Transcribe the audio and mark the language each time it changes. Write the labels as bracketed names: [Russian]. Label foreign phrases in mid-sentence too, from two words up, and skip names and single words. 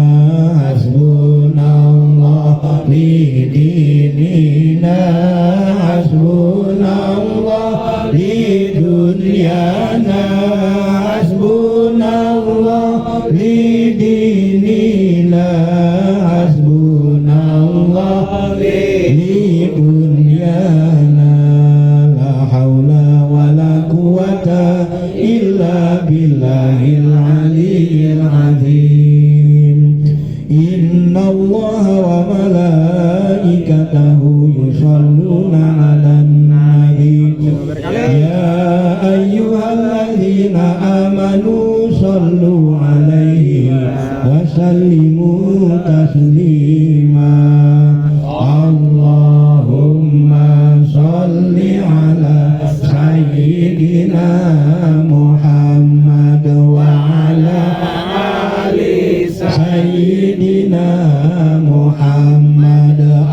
[Arabic] حسبنا الله لديننا، حسبنا الله لدنيانا، حسبنا الله لديننا، حسبنا الله لدنيانا. لا حول ولا قوة إلا بالله العلي العظيم. إن الله وملائكته يصلون على النبي. يا أيها الذين آمنوا صلوا عليه وسلموا تسليما. اللهم صل على سيدنا محمد وعلى آل سيدنا محمد.